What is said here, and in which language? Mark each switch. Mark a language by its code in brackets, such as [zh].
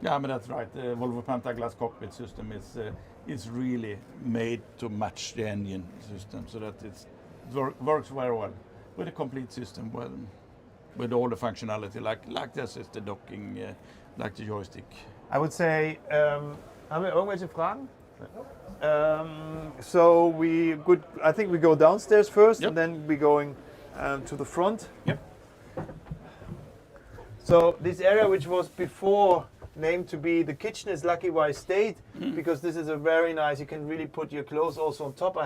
[en] Yeah, I mean that's right. The Volvo Penta glass cockpit system is really made to match the engine system, so that it works very well with a complete system, with all the functionality, like the assisted docking, like the joystick. I would say, [de] haben wir irgendwelche Fragen? [en] So I think we go downstairs first, and then we're going to the front. Yep. So this area, which was before named to be the kitchen, is lucky why it stayed, because this is a very nice, you can really put your clothes also on top.